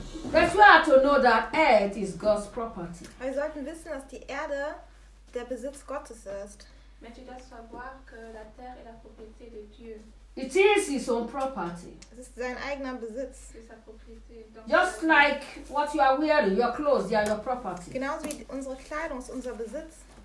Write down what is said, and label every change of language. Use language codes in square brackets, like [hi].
[en] Because we have to know that earth is God's property. [de] Wir sollten wissen, dass die Erde der Besitz Gottes ist. [fr] Mais tu dois savoir que la terre est la propriété de Dieu. [en] It is his own property. [de] Es ist sein eigener Besitz. [en] Just like what you are wearing, your clothes, they are your property. [de] Genauso wie unsere Kleidung ist unser Besitz.